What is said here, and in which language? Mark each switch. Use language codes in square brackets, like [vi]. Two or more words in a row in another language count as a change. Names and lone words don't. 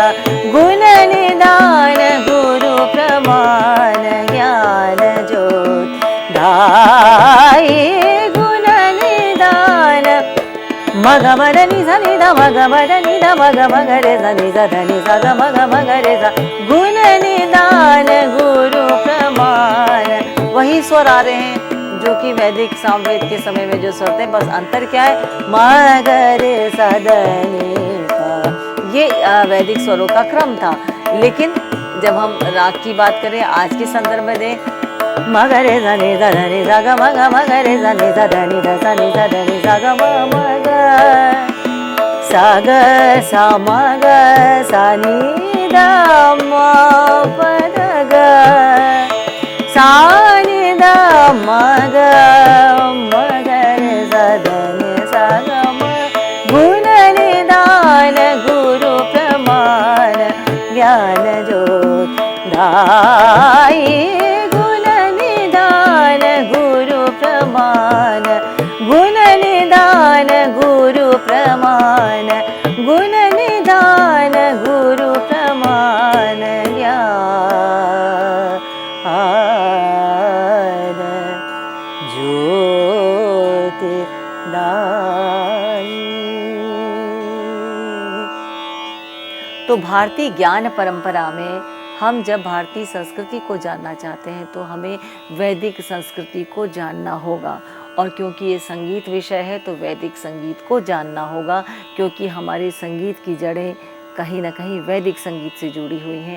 [hi] गुण निधान गुरु प्रमाण, ज्ञान ज्योत दाई। गुण निधान म ग म ध नि सा नि द म ग म ध नि द म ग म ग रे सा नि सा ध नि सा ग म ग म ग रे सा। गुण निधान गुरु प्रमाण, वही स्वर आ रहे हैं जो कि वैदिक सामवेद के समय में जो स्वर थे, बस अंतर क्या है, म ग रे सा ध नि सा। ये वैदिक स्वरों का क्रम था। लेकिन जब हम राग की बात करें आज के संदर्भ में दें, म ग रे सा नि सा ध नि सा ग म ग म ग रे सा नि सा ध नि ध सा नि सा ध नि सा ग म म ग सा ग सा म ग सा नि द म प ध ग सा नि द मग मगरे सदनि सगम गुण निदान गुरु प्रमाण ज्ञान ज्योत दाई गुण निदान गुरु प्रमाण गुण निदान गुरु प्रमाण गुण निदान गुरु प्रमाण ज्ञान ज्योति दाई। तो भारतीय ज्ञान परंपरा में हम जब भारतीय संस्कृति को जानना चाहते हैं तो हमें वैदिक संस्कृति को जानना होगा, और क्योंकि ये संगीत विषय है तो वैदिक संगीत को जानना होगा, क्योंकि हमारे संगीत की जड़ें कहीं ना कहीं वैदिक संगीत से जुड़ी हुई हैं।